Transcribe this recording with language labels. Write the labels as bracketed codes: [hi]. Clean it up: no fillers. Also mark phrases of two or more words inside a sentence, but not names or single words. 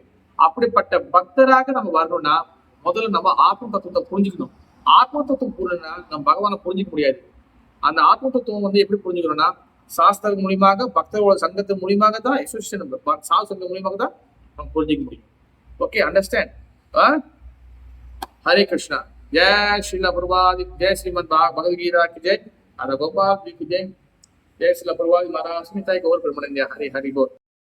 [ta] அப்படிப்பட்ட பக்தராக நம்ம வரணும்னா முதல்ல நம்ம ஆத்ம தத்துவத்தை புரிஞ்சுக்கணும். ஆத்ம தத்துவம் புரியணும்னா நம்ம பகவானை புரிஞ்சிக்க முடியாது. அந்த ஆத்ம தத்துவம் வந்து எப்படி புரிஞ்சுக்கணும்னா சாஸ்திரம் மூலியமாக பக்தர்களோட சங்கத்தின் மூலியமாக தான் சாஸ்திர சங்கம் மூலியமாக தான் நம்ம புரிஞ்சிக்க முடியும். [en] Okay, understand. [hi] हरे कृष्णा। जय श्रीला प्रभुपाद, जय श्रीमद भगवदगीता की जय, राधा गोपाल जी की जय, जय श्रीला प्रभुपाद महाराज, स्मिता गौर ब्रह्मण्य, हरि हरि बोल।